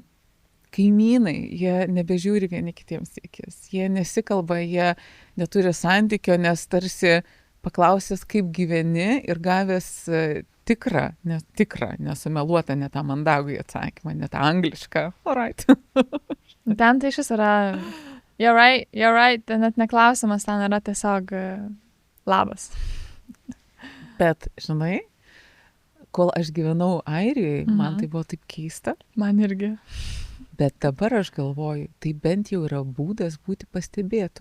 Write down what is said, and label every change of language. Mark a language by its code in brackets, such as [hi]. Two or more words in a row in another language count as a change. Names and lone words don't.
[lt] Kaimynai, jie nebežiūri vieni kitiems į akis. Jie nesikalba, jie neturi santykio, nes tarsi paklausęs, kaip gyveni ir gavęs tikrą, nesumeluotą, ne tą mandagų atsakymą, ne tą anglišką. [en] All right. [lt] Ten tai šis yra [en] you're right, [lt] ten net neklausimas, ten yra tiesiog labas. Bet, žinai, kol aš gyvenau Airijoje, man tai buvo taip keista. Man irgi. Bet dabar aš galvoju, tai bent jau yra būdas būti pastebėtų.